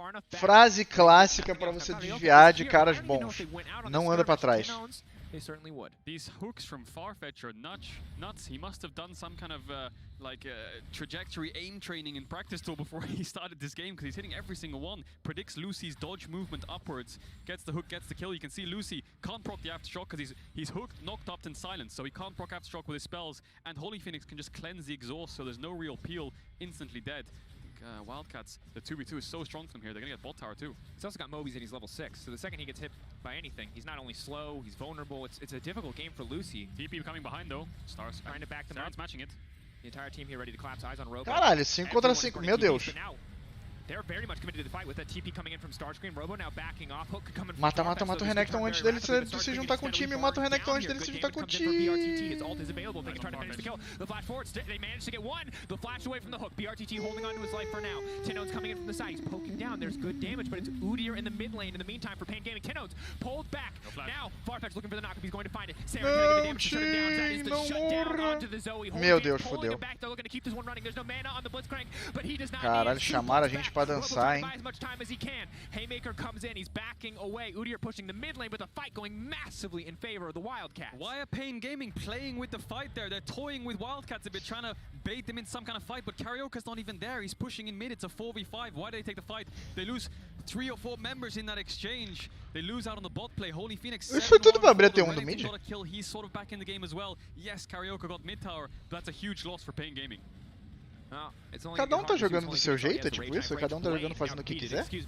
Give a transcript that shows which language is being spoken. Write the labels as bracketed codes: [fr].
[pt] Frase clássica pra você desviar de caras bons. Não anda pra trás. [en] They certainly would. These hooks from Farfetch are nuts. He must have done some kind of trajectory aim training in practice tool before he started this game, because he's hitting every single one. Predicts Lucy's dodge movement upwards, gets the hook, gets the kill. You can see Lucy can't proc the aftershock because he's hooked, knocked up, and silenced, so he can't proc aftershock with his spells. And Holy Phoenix can just cleanse the exhaust, so there's no real peel. Instantly dead. Wildcats, the 2v2 is so strong for them here. They're gonna get bot tower too. He's also got Mobies and he's level 6, so the second he gets hit by anything, he's not only slow, he's vulnerable. It's a difficult game for Lucy. TP coming behind though. Stars trying to back them up. Matching it. The entire team here ready to collapse. Eyes on Robo. [pt] Caralho, 5 contra 5, meu Deus. [en] They're very much committed to the fight with that TP coming in from Starscreen. Robo now backing off. Hook coming from [pt] Mata o Renekton antes dele se juntar com o time. Mata o Renekton antes dele se juntar com o time. [en] His ult is available. They can try to finish the kill. The flash forward. They managed to get one. The flash away from the hook. BRTT holding on to his life for now. Tinones coming in from the side. He's poking down. There's good damage, but it's Udyr in the mid lane in the meantime for Pain Gaming. Tinones pulled back. Now Farfetch looking for the knock. He's going to find it. Sarah's going to get the damage to shut him down. That is the shutdown onto the Zoe. [pt] Meu Deus, fodeu. [en] They're looking to keep this one running. There's no mana on the Blitzcrank, but he does not. [pt] Caralho, chamaram a gente pra dançar, hein? [en] As much time as he can. Haymaker comes in, he's backing away. Udyr pushing the mid lane, but the fight going massively in favor of the Wildcats. Why are Pain Gaming playing with the fight there? They're toying with Wildcats a bit, trying to bait them in some kind of fight, but Carioca's not even there. He's pushing in mid. It's a 4v5. Why do they take the fight? They lose 3 or 4 members in that exchange. They lose out on the bot play. Holy Phoenix. [pt] Isso foi tudo pra abrir até um do mid. [en] Got a kill. He's sort of back in the game as well. Yes, Carioca got mid tower, but that's a huge loss for Pain Gaming. [pt] Cada um tá jogando do seu jeito, é tipo isso? Cada um tá jogando fazendo o que quiser?